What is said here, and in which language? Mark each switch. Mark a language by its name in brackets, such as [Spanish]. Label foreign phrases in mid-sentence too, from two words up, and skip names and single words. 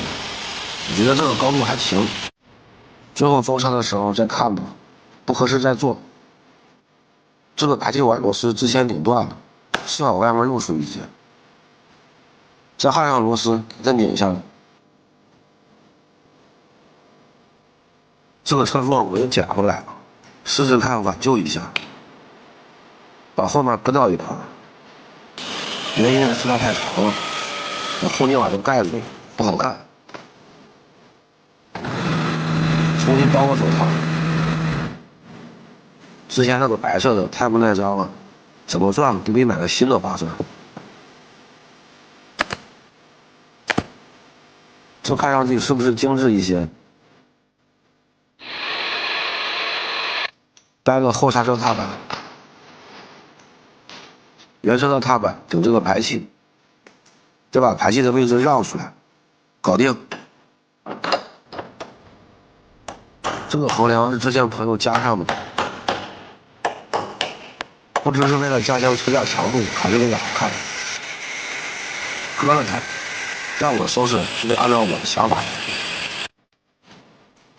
[Chinese] 我覺得這個高度還行，最後封車的時候再看吧，不合適再做。這個排氣管螺絲之前擰斷了，幸好外面露出一截。再焊上螺絲，再擰下來。這個車座我又撿回來了，試試看挽救一下。把後面割掉一塊，原因是它太長了，把後面瓦的蓋子不好看。重新包個手套。之前那個白色的太不耐髒了，怎麼算都比買個新的划算。這看上去是不是精緻一些？掰個後剎車踏板，原車的踏板頂這個排氣，再把排氣的位置讓出來，搞定。這個橫梁是之前朋友加上的，不知是為了加強車架強度，還是為了好看。割了它，讓我收拾就得按照我的想法。